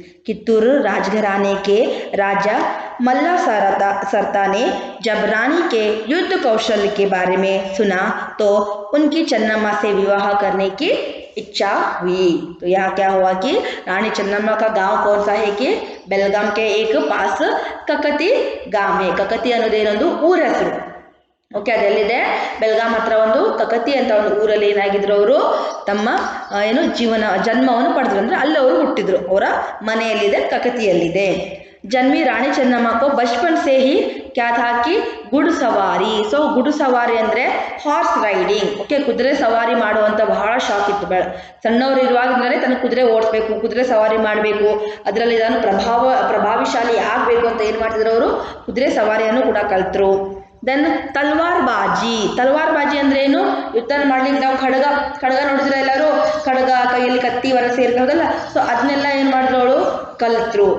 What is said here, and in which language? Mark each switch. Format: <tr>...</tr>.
<hi>कित्तूर राजघराने के राजा मल्ला सरता ने जब रानी के युद्ध कौशल के बारे में सुना तो उनकी चन्नम्मा से विवाह करने की इच्छा हुई. तो यहाँ क्या हुआ कि रानी चन्नम्मा का गांव कौन सा है कि बेलगाम के एक पास ककती गांव है.</hi> <kn>ककती ಅನ್ನೋದೇನೊಂದು ಊರ ಹೆಸರು. ಓಕೆ, ಅದೆಲ್ಲಿದೆ? ಬೆಳಗಾಂ ಹತ್ರ ಒಂದು ಕಕತಿ ಅಂತ ಒಂದು ಊರಲ್ಲಿ ಏನಾಗಿದ್ರು, ಅವರು ತಮ್ಮ ಏನು ಜನ್ಮವನ್ನು ಪಡೆದ್ರು. ಅಂದರೆ ಅಲ್ಲಿ ಅವರು ಹುಟ್ಟಿದ್ರು. ಅವರ ಮನೆಯಲ್ಲಿದೆ, ಕಕತಿಯಲ್ಲಿದೆ.</kn> <hi>जन्मी रानी ಚೆನ್ನಮ್ಮ को बचपन से ही क्या था कि घुड़सवारी.</hi> <kn>ಸೊ घुड़सवारी ಅಂದರೆ ಹಾರ್ಸ್ ರೈಡಿಂಗ್. ಓಕೆ, ಕುದುರೆ ಸವಾರಿ ಮಾಡುವಂಥ ಬಹಳ ಶಾಕ್ ಇತ್ತು. ಸಣ್ಣವರು ಇರುವಾಗಿಂದಲೇ ತನ್ನ ಕುದುರೆ ಓಡಿಸ್ಬೇಕು, ಕುದುರೆ ಸವಾರಿ ಮಾಡಬೇಕು, ಅದರಲ್ಲಿ ನಾನು ಪ್ರಭಾವಿಶಾಲಿ ಆಗಬೇಕು ಅಂತ ಏನು ಮಾಡ್ತಿದ್ರು ಅವರು, ಕುದುರೆ ಸವಾರಿಯನ್ನು ಕೂಡ ಕಲ್ತರು. ದೆನ್ ತಲ್ವಾರ್ಬಾಜಿ ಅಂದ್ರೆ ಏನು? ಯುದ್ಧ ಮಾಡ್ಲಿಕ್ಕೆ ನಾವು ಖಡ್ಗ ನೋಡಿದ್ರೆ ಎಲ್ಲರೂ ಖಡ್ಗ ಕೈಯಲ್ಲಿ ಕತ್ತಿ ವರಸೆ ಇರ್ತದಲ್ಲ, ಸೊ ಅದನ್ನೆಲ್ಲ ಏನು ಮಾಡಿದ್ರು ಅವಳು ಕಲಿತರು.</kn>